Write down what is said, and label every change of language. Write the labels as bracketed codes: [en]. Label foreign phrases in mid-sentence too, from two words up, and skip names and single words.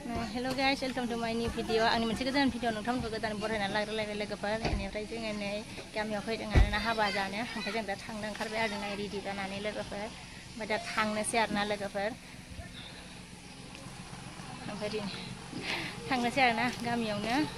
[en] Hello guys, welcome to my new video. [brx] Ani moनसे गोदान भिडिअ नोंथांमोनखौ गोदान बरायनानै लाग्रोलायबाय लोगोफोर बेनिफ्राय जोङो नै गामियाव फैदों आरोना हाबा जानो ओमफ्राय जों दा थांनो ओंखारबाय आरोना रेडि जानानै लोगोफोर ओमफ्राय दा थांनोसै आरोना लोगोफोर ओमफ्राय थांनोसै आरोना गामियावनो